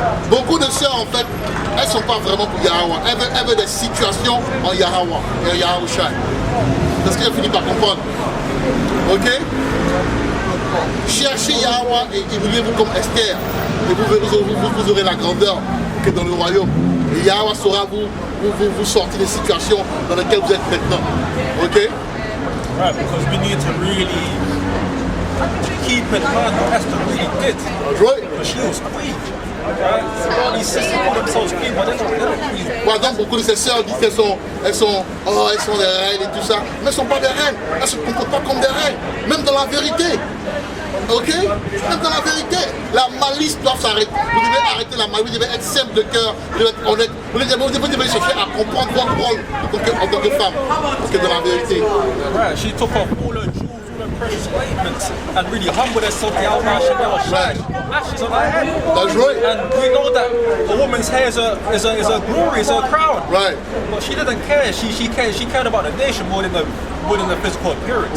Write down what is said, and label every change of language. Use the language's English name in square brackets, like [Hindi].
[French] Beaucoup de sœurs, en fait, elles ne sont pas vraiment pour Yahweh. Elles veulent des situations en Yahweh et Yahweh Shai. C'est ce qu'elles finissent par comprendre. Ok? Cherchez Yahweh et humiliez-vous comme Esther. Et vous aurez la grandeur que dans le royaume. Et Yahweh saura vous sortir des situations dans lesquelles vous êtes maintenant. Ok? [English] Right, because we need to really keep in mind what Esther really did. Right. Because she was queen. Right? All these sisters call themselves queen, but they're not queen. [French] Par exemple, beaucoup de ces sœurs disent qu'elles sont des reines et tout ça. Mais elles ne sont pas des reines. Elles ne se comportent pas comme des reines. Même dans la vérité. Ok? Même dans la vérité. La malice doit s'arrêter. Vous devez arrêter la malice. Vous devez être simple de cœur. Vous devez être honnête. Vous devez chercher à comprendre votre rôle en tant que femme. Parce que dans la vérité. [English] Right, she took off all her jewels, all her precious ointments, and really humbled herself to Yahweh Shemel Shai. Ashes on her head. That's right. And we know that a woman's hair is a glory, is a crown. Right. But she didn't care. She cared about the nation more than the physical appearance.